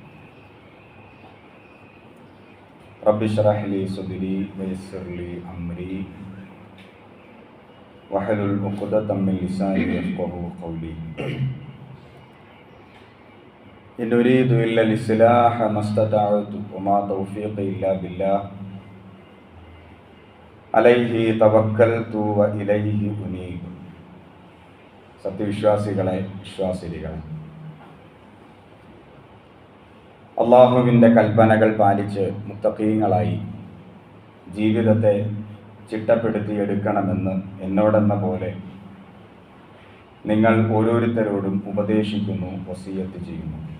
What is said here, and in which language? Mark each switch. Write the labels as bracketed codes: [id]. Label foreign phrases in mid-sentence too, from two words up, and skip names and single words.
[ar] رب اشرح لي صدري ويسر لي أمري واحلل عقدة من لساني يفقهوا قولي. إن أريد إلا الإصلاح ما استطعت وما توفيقي إلا بالله عليه توكلت وإليه أنيب. [ml] സത്യവിശ്വാസികളെ, വിശ്വാസിനികളെ, അള്ളാഹുവിൻ്റെ കൽപ്പനകൾ പാലിച്ച് മുത്തഖീങ്ങളായി ജീവിതത്തെ ചിട്ടപ്പെടുത്തിയെടുക്കണമെന്ന് എന്നോടെന്ന പോലെ നിങ്ങൾ ഓരോരുത്തരോടും ഉപദേശിക്കുന്നു, വസിയത്ത് ചെയ്യുന്നു.